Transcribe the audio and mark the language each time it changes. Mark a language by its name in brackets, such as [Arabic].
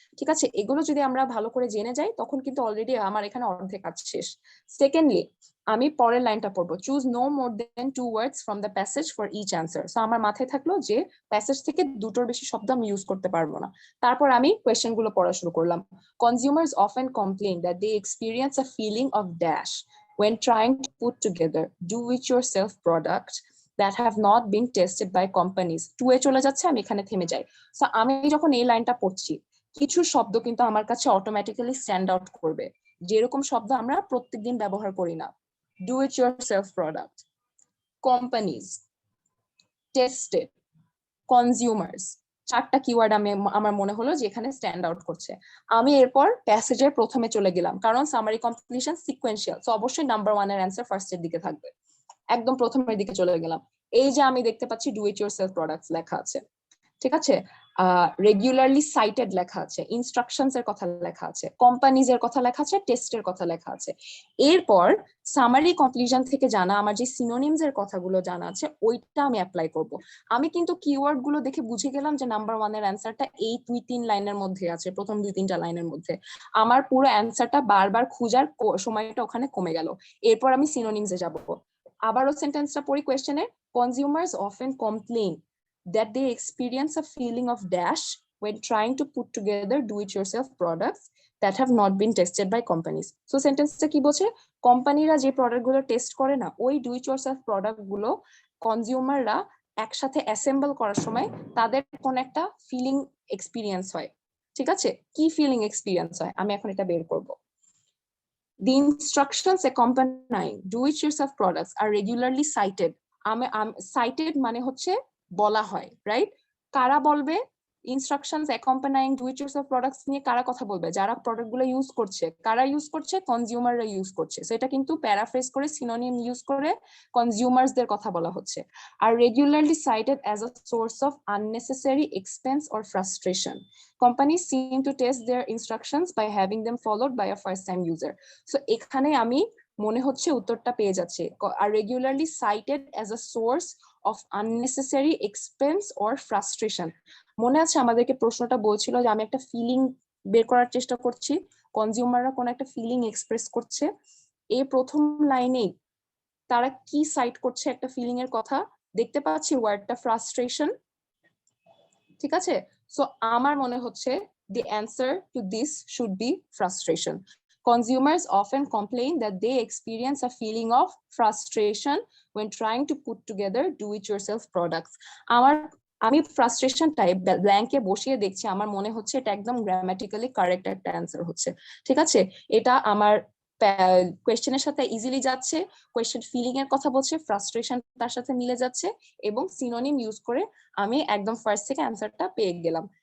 [Bangla] ঠিক আছে, এগুলো যদি আমরা ভালো করে জেনে যাই, তখন কিন্তু অলরেডি আমার এখানে অর্ধেক কাজ শেষ। [English] secondly, [Bangla] আমি পরের লাইনটা পড়বো, [English] Choose no more than 2 words from the passage for each answer. [Bangla] So আমার মাথায় থাকলো যে প্যাসেজ থেকে 2টোর বেশি শব্দ আমি ইউজ করতে পারবো না। তারপর আমি কোয়েশ্চেন গুলো পড়া শুরু করলাম। [English] Consumers often complain that they experience a feeling of dash when trying to put together do-it-yourself products that have not been tested by companies. [Bangla] 2 এ চলে যাচ্ছে, আমি এখানে থেমে যাই। সো আমি যখন এই লাইনটা পড়ছি, কিছু শব্দ কিন্তু আমার কাছে অটোমেটিক্যালি স্ট্যান্ড আউট করবে, যেরকম শব্দ আমরা প্রত্যেকদিন ব্যবহার করি না। [English] Do it yourself product, companies, tested, consumers, [Bangla] 4টা কিওয়ার্ড আমার মনে হলো যে এখানে স্ট্যান্ড আউট করছে। আমি এরপর প্যাসেজের প্রথমে চলে গেলাম, কারণ সামারি কমপ্লিশন সিকোয়েন্সিয়াল, সো অবশ্যই নাম্বার 1 এর অ্যান্সার ফার্স্টের দিকে থাকবে। একদম প্রথমের দিকে চলে গেলাম। এই যে আমি দেখতে পাচ্ছি ডু ইট ইউরসেলফ প্রোডাক্টস লেখা আছে, ঠিক আছে, রেগুলারলি সাইটেড লেখা আছে, ইনস্ট্রাকশনস এর কথা লেখা আছে, কোম্পানিজ এর কথা লেখা আছে, টেস্টের কথা লেখা আছে। এরপর সামারি কমপ্লিশন থেকে জানা আমার যে সিনোনিমস এর কথাগুলো জানা আছে ওইটা আমি অ্যাপ্লাই করব। আমি কিন্তু কিওয়ার্ড গুলো দেখে বুঝে গেলাম যে নাম্বার 1 এর অ্যান্সারটা এই 2-3 লাইনের মধ্যে আছে, প্রথম 2-3টা লাইনের মধ্যে। আমার পুরো অ্যান্সারটা বারবার খোঁজার সময়টা ওখানে কমে গেল। এরপর আমি সিনোনিমস এ যাব। আবারও সেন্টেন্সটা পড়ি কোয়েশ্চেনে, [English] Consumers often complain that they experience a feeling of dash when trying to put together do-it-yourself products that have not been tested by companies. [Bangla] So সেন্টেন্সটা কি বলছে, কোম্পানিরা যে প্রোডাক্টগুলো টেস্ট করে না, ওই do-it-yourself প্রোডাক্টগুলো কনজিউমাররা একসাথে অ্যাসেম্বল করার সময় তাদের কোন একটা ফিলিং এক্সপিরিয়েন্স হয়। ঠিক আছে, কি ফিলিং এক্সপিরিয়েন্স হয় আমি এখন এটা বের করব। [English] The instructions accompanying do-it-yourself products are regularly cited. [Bangla] Cited মানে হচ্ছে বলা হয়, রাইট? কারা বলবে? [English] instructions accompanying do it yourself products [Bangla] নিয়ে কারা কথা বলবে? যারা প্রোডাক্টগুলো ইউজ করছে। কারা ইউজ করছে? কনজিউমাররা ইউজ করছে। সো এটা কিন্তু প্যারাফ্রেজ করে সিনোনিম ইউজ করে কনজিউমার্সদের কথা বলা হচ্ছে। [English] আর regularly cited as a source of unnecessary expense or frustration. Companies seem to test their instructions by having them followed by a first-time user. So [Bangla] এখানে আমি মনে হচ্ছে উত্তরটা পেয়ে যাচ্ছে। [English] আর regularly cited as a source of unnecessary expense or frustration. [Bangla] মনে আছে আমাদেরকে প্রশ্নটা বলছিল যে আমি একটা ফিলিং বের করার চেষ্টা করছি, কনজিউমাররা কোন একটা ফিলিং এক্সপ্রেস করছে, এই প্রথম লাইনেই তারা কি সাইট করছে একটা ফিলিং এর কথা, দেখতে পাচ্ছি ওয়ার্ডটা ফ্রাস্ট্রেশন। ঠিক আছে, সো আমার মনে হচ্ছে [English] the answer to this should be frustration. Consumers often complain that they experience a feeling of frustration when trying to put together do-it-yourself products. [Bangla] আমি ফ্রাস্ট্রেশন টাইপ ব্ল্যাঙ্কে বসিয়ে দেখছি, আমার মনে হচ্ছে এটা একদম গ্রামাটিক্যালি কারেক্ট একটা অ্যান্সার হচ্ছে। ঠিক আছে, এটা আমার কোয়েশ্চেনের সাথে ইজিলি যাচ্ছে, কোয়েশ্চেন ফিলিং এর কথা বলছে, ফ্রাস্ট্রেশন তার সাথে মিলে যাচ্ছে, এবং সিনোনিম ইউজ করে আমি একদম ফার্স্ট থেকে অ্যান্সারটা পেয়ে গেলাম।